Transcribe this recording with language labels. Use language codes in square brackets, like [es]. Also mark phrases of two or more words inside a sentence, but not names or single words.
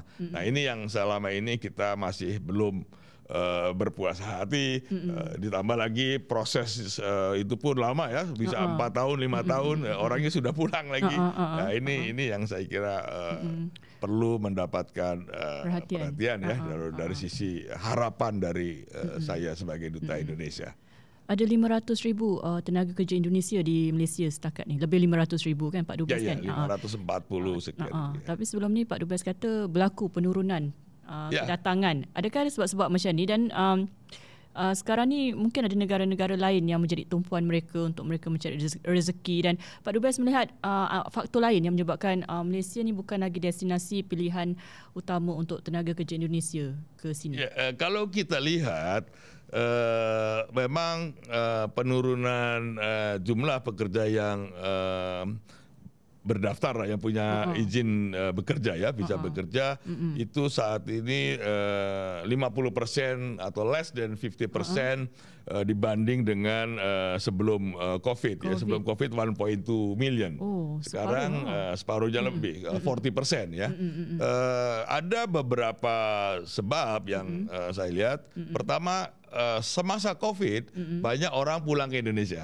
[id] Nah ini yang selama ini kita masih belum berpuas hati, ditambah lagi proses itu pun lama ya, bisa 4 tahun, 5 tahun, orangnya sudah pulang lagi. Nah ini yang saya kira perlu mendapatkan perhatian ya dari sisi harapan dari saya sebagai duta Indonesia. [ms] Ada 500,000 tenaga kerja Indonesia di Malaysia setakat ni. Lebih 500,000 kan Pak Dubes kan? 540 sekian. Tapi sebelum ni Pak Dubes kata berlaku penurunan kedatangan. Adakah ada sebab-sebab macam ni? Dan sekarang ni mungkin ada negara-negara lain yang menjadi tumpuan mereka untuk mereka mencari rezeki, dan Pak Dubes melihat faktor lain yang menyebabkan Malaysia ni bukan lagi destinasi pilihan utama untuk tenaga kerja Indonesia ke sini. [id] Kalau kita lihat memang penurunan jumlah pekerja yang berdaftar yang punya izin bekerja ya, bisa bekerja itu saat ini 50% atau [en] less than 50% [id] dibanding dengan sebelum COVID ya. Sebelum COVID 1.2 million. Sekarang separuhnya lebih, 40% ya. Ada beberapa sebab yang saya lihat. Pertama, semasa COVID banyak orang pulang ke Indonesia.